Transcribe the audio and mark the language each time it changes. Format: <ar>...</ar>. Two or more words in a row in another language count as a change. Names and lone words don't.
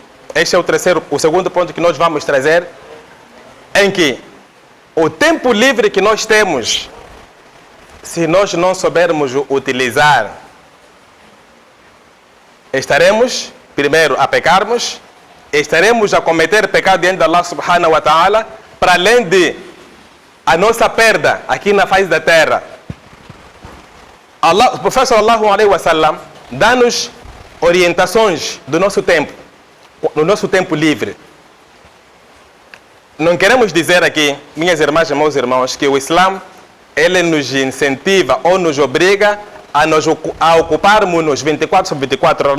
<pt>Este é o segundo ponto que nós vamos trazer, em que o tempo livre que nós temos, se nós não soubermos utilizar, estaremos, primeiro, a pecarmos, estaremos a cometer pecado diante de Allah</pt> <ar>سبحانه وتعالى,</ar> <pt>para além de a nossa perda aqui na face da terra. O profeta</pt> <ar>صلى الله عليه وسلم</ar> <pt>dá-nos orientações do nosso tempo, no nosso tempo livre. Não queremos dizer aqui, minhas irmãs e meus irmãos, que o Islã ele nos incentiva ou nos obriga a ocuparmos-nos 24 sobre 24 horas.</pt>